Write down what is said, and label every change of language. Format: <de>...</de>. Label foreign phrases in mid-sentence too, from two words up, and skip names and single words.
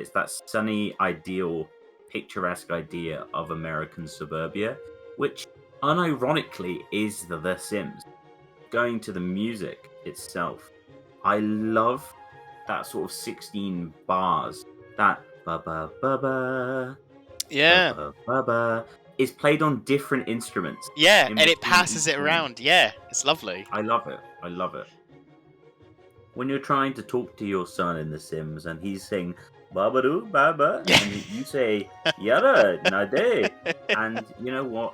<en>It's that sunny, ideal, picturesque idea of American suburbia, which unironically is The Sims. Going to the music itself, I love that sort of 16 bars. That ba ba ba ba. Yeah. Ba, ba, ba, is played on different instruments. Yeah, in and it between passes each it one. around. Yeah, it's lovely. I love it. I love it. When you're trying to talk to your son in The Sims and he's saying Babadoo Baba, and you say Yada Nade, and you know what?</en>